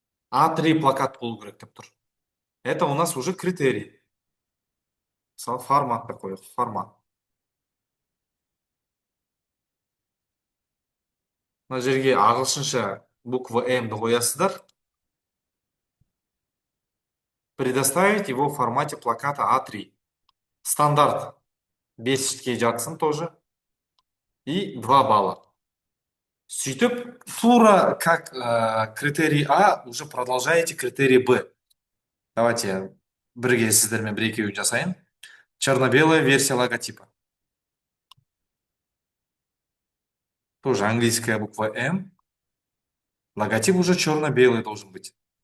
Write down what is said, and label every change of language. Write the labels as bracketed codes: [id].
[kk] А3 плакат болу керек деп тұр. [ru] Это у нас уже критерий. [kk] Мысалы, форматты қояйық. Формат. Мына жерге ағылшынша буква М-ді қоясыздар. [ru] Предоставить его в формате плаката А3. [kk] Стандарт 5-ке жатсын тоже. [ru] И 2 балла. Сөйтіп, тура как критерий А уже продолжаете критерий Б. [kk] Давайте бірге сіздермен бір екеуін жасайын. [ru] Черно-белая версия логотипа. Тоже английская буква М. Логотип уже черно-белый должен быть.